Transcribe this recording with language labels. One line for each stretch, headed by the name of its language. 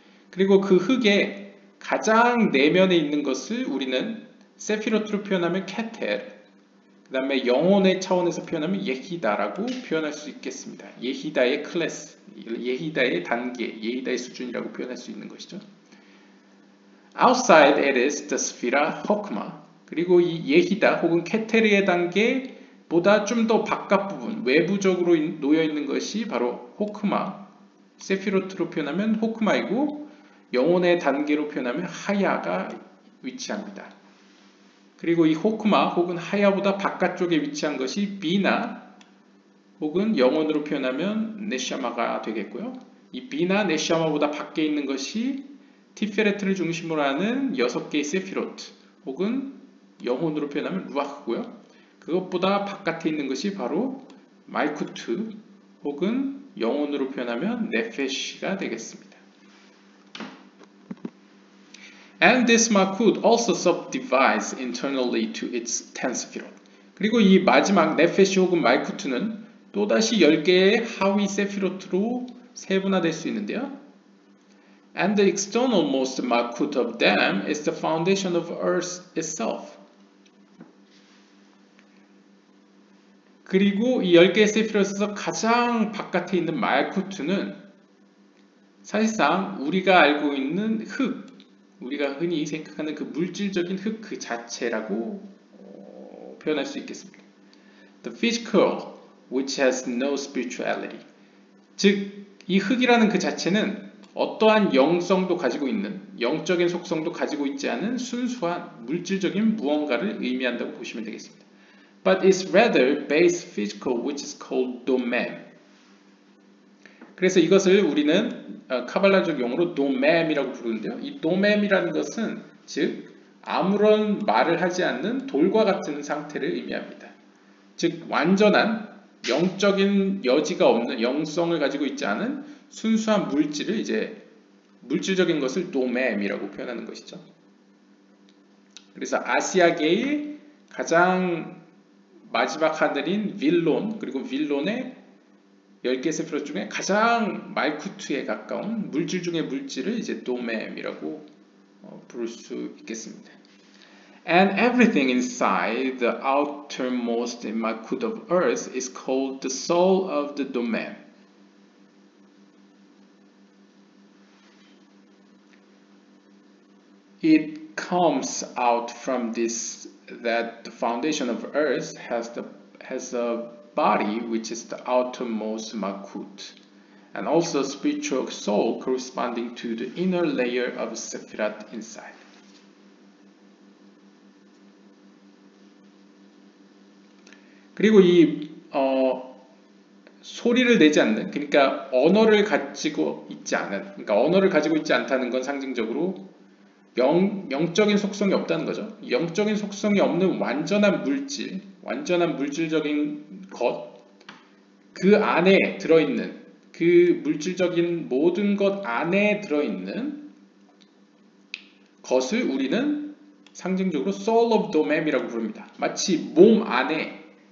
Korean: 그리고 그 흙의 가장 내면에 있는 것을 우리는 세피롯으로 표현하면 케테르, 그 다음에 영혼의 차원에서 표현하면 예히다라고 표현할 수 있겠습니다. 예히다의 클래스, 예히다의 단계, 예히다의 수준이라고 표현할 수 있는 것이죠.
English: Outside it is the sphera hokma.
Korean: 그리고 이 예히다 혹은 케테르의 단계보다 좀 더 바깥 부분, 외부적으로 놓여 있는 것이 바로 호크마, 세피로트로 표현하면 호크마이고 영혼의 단계로 표현하면 하야가 위치합니다. 그리고 이 호크마 혹은 하야보다 바깥쪽에 위치한 것이 비나 혹은 영혼으로 표현하면 네샤마가 되겠고요. 이 비나 네샤마보다 밖에 있는 것이 티페레트를 중심으로 하는 6개의 세피로트 혹은 영혼으로 표현하면 루아흐고요. 그것보다 바깥에 있는 것이 바로 말쿠트 혹은 영혼으로 표현하면 네페시가 되겠습니다.
English: And this malkut also subdivides internally to its 10 스피롯.
Korean: 그리고 이 마지막 네페시 혹은 말쿠트는 또다시 10개의 하위 세피로트로 세분화될 수 있는데요.
English: And the externalmost malkut of them is the foundation of earth itself.
Korean: 그리고 이 10개의 세피롯에서 가장 바깥에 있는 말쿠트는 사실상 우리가 알고 있는 흙, 우리가 흔히 생각하는 그 물질적인 흙 그 자체라고 표현할 수 있겠습니다.
English: The physical, which has no spirituality.
Korean: 즉, 이 흙이라는 그 자체는 어떠한 영성도 가지고 있는, 영적인 속성도 가지고 있지 않은 순수한 물질적인 무언가를 의미한다고 보시면 되겠습니다.
English: But it's rather base physical, which is called domem.
Korean: 그래서 이것을 우리는 카발라적 용어로 도mem이라고 부르는데요. 이 도mem이라는 것은 즉 아무런 말을 하지 않는 돌과 같은 상태를 의미합니다. 즉 완전한 영적인 여지가 없는 영성을 가지고 있지 않은 순수한 물질을 이제 물질적인 것을 도mem이라고 표현하는 것이죠. 그래서 아시아계의 가장 마지막 하늘인 윌론, 그리고 윌론의 10개 세피롯 중에 가장 말쿠트에 가까운 물질 중의 물질을 이제 도mem이라고 부를 수 있겠습니다.
English: And everything inside the outermost malkut of earth is called the soul of the domem. It comes out from this that the foundation of earth has a body which is the outermost malkut, and also spiritual soul corresponding to the inner layer of Sephirat inside.
Korean: 그리고 이 소리를 내지 않는, 그러니까 언어를 가지고 있지 않은, 그러니까 언어를 가지고 있지 않다는 건 상징적으로 영적인 속성이 없다는 거죠. 영적인 속성이 없는 완전한 물질, 완전한 물질적인 것, 그 안에 들어있는, 그 물질적인 모든 것 안에 들어있는 것을 우리는 상징적으로
English: soul of domem
Korean: 이라고 부릅니다. 마치 몸 안에